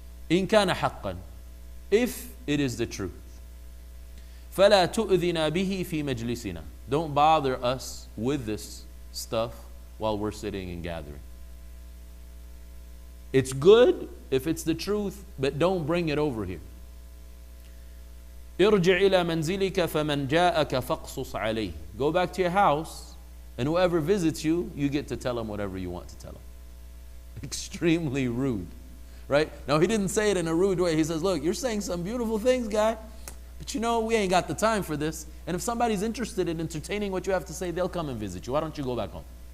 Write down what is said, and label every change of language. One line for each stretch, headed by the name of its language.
Arabic: In kana haqqan,
English: if it is the truth.
Arabic: فَلَا تُؤْذِنَا بِهِ فِي مَجْلِسِنَا.
English: Don't bother us with this stuff while we're sitting and gathering. It's good if it's the truth, but don't bring it over here.
Arabic: ارجع إلى منزلك فمن جاءك فاقصص عليه.
English: Go back to your house, and whoever visits you, you get to tell him whatever you want to tell him. Extremely rude, right? Now he didn't say it in a rude way. He says, look, you're saying some beautiful things, guy, but you know, we ain't got the time for this. And if somebody's interested in entertaining what you have to say, they'll come and visit you. Why don't you go back home?